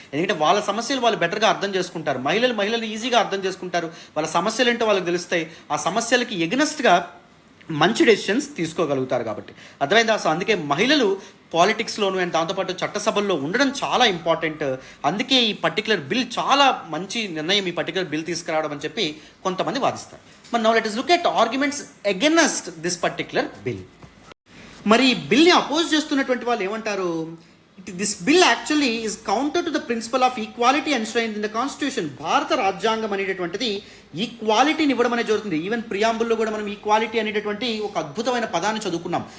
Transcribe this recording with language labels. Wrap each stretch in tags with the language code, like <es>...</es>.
<te>ఎందుకంటే వాళ్ళ సమస్యలు వాళ్ళు బెటర్గా అర్థం చేసుకుంటారు, మహిళలు ఈజీగా అర్థం చేసుకుంటారు, వాళ్ళ సమస్యలు ఏంటో వాళ్ళకి తెలుస్తాయి, ఆ సమస్యలకి ఎగనెస్ట్గా మంచి డెసిషన్స్ తీసుకోగలుగుతారు. కాబట్టి అర్థమైందా? సో అందుకే మహిళలు పాలిటిక్స్లోను అండ్ దాంతోపాటు చట్టసభల్లో ఉండడం చాలా ఇంపార్టెంట్. అందుకే ఈ పర్టికులర్ బిల్ చాలా మంచి నిర్ణయం, ఈ పర్టికులర్ బిల్ తీసుకురావడం అని చెప్పి కొంతమంది వాదిస్తారు. మరి</te> <en>Now let us look at arguments against this particular bill.</en> <te>మరి ఈ బిల్ని అపోజ్ చేస్తున్నటువంటి వాళ్ళు ఏమంటారు,</te> <en>This bill actually is counter to the principle of equality enshrined in the constitution.</en> <te>భారత రాజ్యాంగం అనేటటువంటిది ఈక్వాలిటీని ఇవ్వడం అనేది జరుగుతుంది. ఈవెన్ ప్రియాంబుల్లో కూడా మనం ఈక్వాలిటీ అనేటటువంటి ఒక అద్భుతమైన పదాన్ని చదువుకున్నాం.</te>